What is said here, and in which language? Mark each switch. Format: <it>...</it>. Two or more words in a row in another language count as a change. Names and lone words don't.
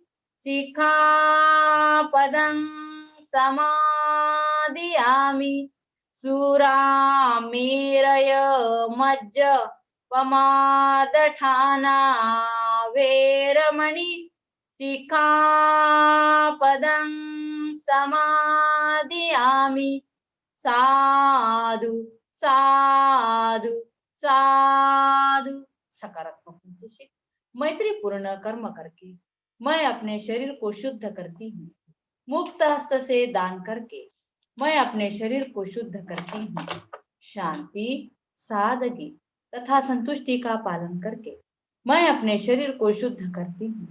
<pi>सिक्खापदं समादियामि सुरामेरय मज्जपमादठाना वेरमणि सिक्खापदं समादियामि साधु साधु साधु।</pi> <hi>सकारात्मक उद्देश्य मैत्री पूर्ण कर्म करके मैं अपने शरीर को शुद्ध करती हूँ। मुक्त हस्त से दान करके मैं अपने शरीर को शुद्ध करती हूँ। शांति सादगी तथा संतुष्टि का पालन करके मैं अपने शरीर को शुद्ध करती हूँ।</hi>